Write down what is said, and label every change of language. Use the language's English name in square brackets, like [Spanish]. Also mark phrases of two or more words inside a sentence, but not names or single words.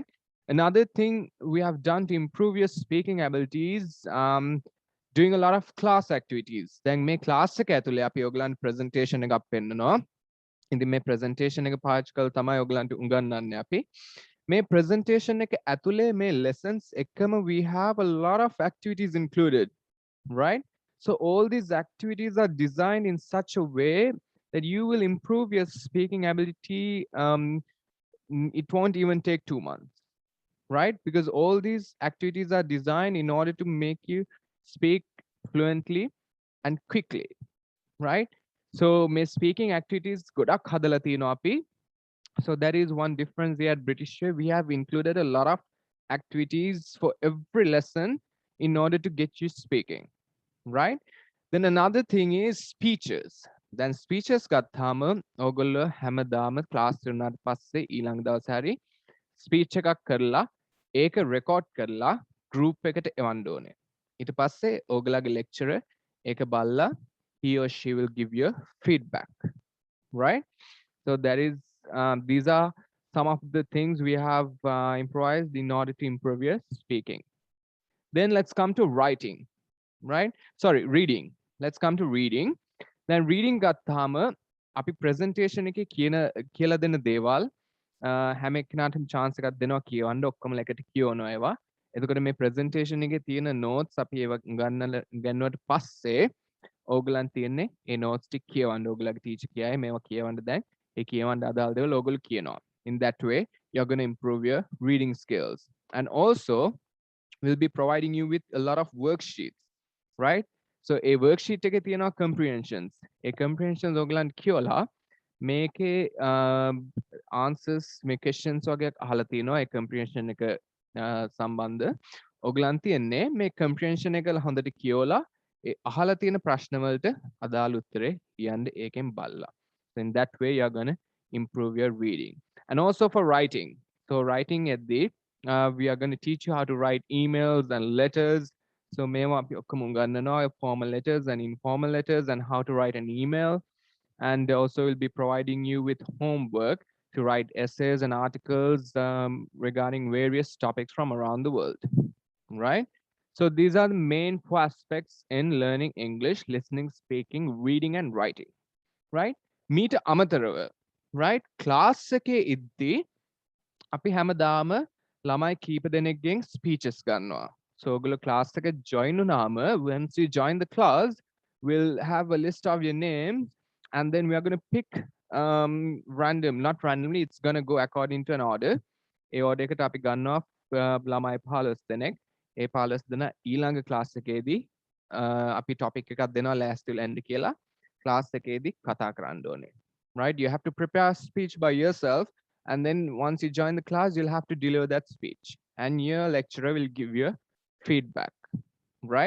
[English] Another thing we have done to improve your speaking abilities, doing a lot of class activities. [Sinhala] දැන් මේ class එක ඇතුලේ අපි ඔයගලන්ට presentation එකක් පෙන්නනවා. ඉතින් මේ presentation එක පාවිච්චි කරලා තමයි ඔයගලන්ට උගන්වන්නේ අපි. මේ presentation එක ඇතුලේ මේ lessons එකම [English] we have a lot of activities included, right? So all these activities are designed in such a way that you will improve your speaking ability. It won't even take 2 months, right? Because all these activities are designed in order to make you speak fluently and quickly, right? So my speaking activities [Sinhala] ගොඩක් හදලා තියෙනවා අපි. [English] So that is one difference here at British Way. We have included a lot of activities for every lesson in order to get you speaking, right? Then another thing is speeches. Then speeches [Sinhala] ගත්තාම ඔයගොල්ලෝ හැමදාම class වුණාට පස්සේ ඊළඟ දවසේ හරි speech එකක් කරලා ඒක record කරලා group එකට එවන්න ඕනේ. ඊට පස්සේ ඔයගලගේ lecturer ඒක බලලා [English] he or she will give you feedback, right? So that is these are some of the things we have improvised in order to improve your speaking. Then let's come to writing, right? Sorry, reading. Let's come to reading. Then reading [Sinhala] ගත්තාම අපි presentation එකේ කියලා දෙන දේවල් හැම එක්කෙනාටම chance එකක් දෙනවා කියවන්න, ඔක්කොම එකට කියවනවා ඒවා. එතකොට මේ presentation එකේ තියෙන notes අපි ඒවා ගන්නවට පස්සේ ඕගලන් තියෙන්නේ ඒ notes ටික කියවන්න. ඕගලගේ teacher කියයි මේවා කියවන්න දැන්. ඒ කියවන්න අදාළ දේවල් ඕගොල්ලෝ කියනවා. [English] In that way, you're going to improve your reading skills. And also, we'll be providing you with a lot of worksheets, right? So a worksheet [Sinhala] එකේ තියෙනවා comprehensions. ඒ comprehensions ඕගලන් කියවලා මේකේ answers මේ questions වගේ අහලා තියෙනවා ඒ comprehension එක සම්බන්ධ ඔයගලන් තියන්නේ මේ comprehension එක හොඳට කියවලා ඒ අහලා තියෙන ප්‍රශ්න වලට අදාළ උත්තරේ කියන්න ඒකෙන් බලලා. [English] So in that way you're going to improve your reading. And also for writing. So writing at the we are going to teach you how to write emails and letters. So [Sinhala] මේවා අපි ඔක්කොම උගන්වනවා [English] formal letters and informal letters and how to write an email. And also we'll be providing you with homework to write essays and articles regarding various topics from around the world, right? So these are the main four aspects in learning English: listening, speaking, reading, and writing, right? [Sinhala] මීට අමතරව, right? Class එකේ ඉද්දී අපි හැමදාම ළමයි කීප දෙනෙක්ගෙන් speeches ගන්නවා. So ඔයගොල්ලෝ class එක join වුණාම, [English] once you join the class, we'll have a list of your names and then we are going to pick random, not randomly, it's going to go according to an order. [Sinhala] ඒ order එකට අපි ගන්නවා ළමයි 15 දෙනෙක්. ඒ 15 දෙනා ඊළඟ class එකේදී අපි topic එකක් දෙනවා last end කියලා. class එකේදී කතා කරන්න ඕනේ. [English] Right? You have to prepare a speech by yourself, and then once you join the class, you'll have to deliver that speech, and your lecturer will give you feedback, right?